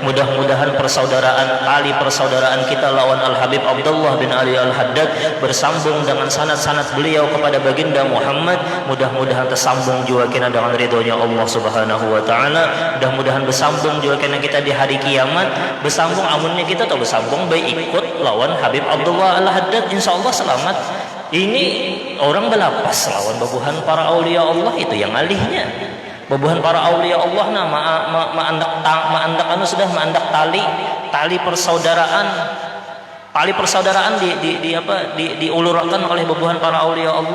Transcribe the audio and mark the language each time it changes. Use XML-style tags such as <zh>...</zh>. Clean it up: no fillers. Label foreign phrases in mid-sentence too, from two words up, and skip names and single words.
<bjn>Mudah-mudahan tali persaudaraan kita lawan Al-Habib Abdullah bin Ali Al-Haddad bersambung dengan sanad-sanad beliau kepada baginda Muhammad. Mudah-mudahan tersambung juga kena dengan ridhonya Allah</bjn> <ar>سبحانه وتعالى.</ar> <bjn>Mudah-mudahan bersambung juga kena kita di hari kiamat. Bersambung amunnya kita atau bersambung baik ikut lawan Habib Abdullah Al-Haddad, insyaallah selamat. Ini orang belapas lawan babuhan para aulia Allah, itu yang alihnya. Babuhan para aulia Allah maandak tali persaudaraan diulurkan oleh babuhan para aulia Allah.</bjn>